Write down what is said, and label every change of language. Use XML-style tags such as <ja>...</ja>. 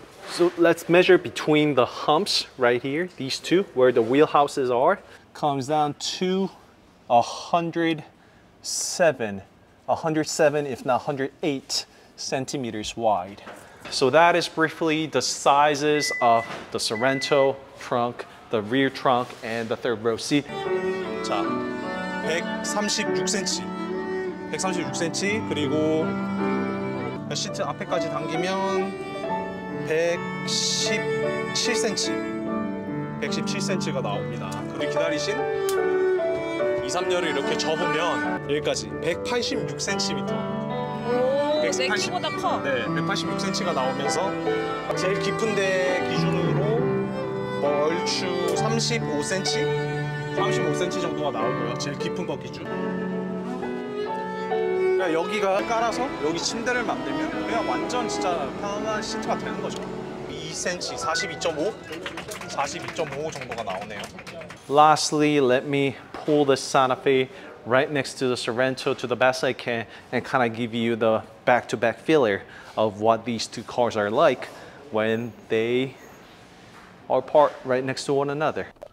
<en>So let's measure between the humps right here, these two, where the wheelhouses are, comes down to 107, if not 108 centimeters wide. So that is briefly the sizes of the Sorento trunk, the rear trunk, and the third row seat.</en> <ko>자, 136cm, 136cm, 그리고 시트 앞에까지 당기면 117cm, 117cm가 나옵니다. 그리고 기다리신 2, 3열을 이렇게 접으면 여기까지 186cm. 내 키보다 커. 네, 186cm가 나오면서 제일 깊은 데 기준으로 얼추 35cm? 35cm 정도가 나오고요. 제일 깊은 거 기준. 그러니까 여기가 깔아서 여기 침대를 만들면 그냥 완전 진짜 편안한 시트가 되는 거죠. 2cm, 42.5? 42.5 정도가 나오네요.</ko> <en>Lastly, let me pull the Santa Fe right next to the Sorento to the best I can and kind of give you the back-to-back feeler of what these two cars are like when they are parked right next to one another.</en>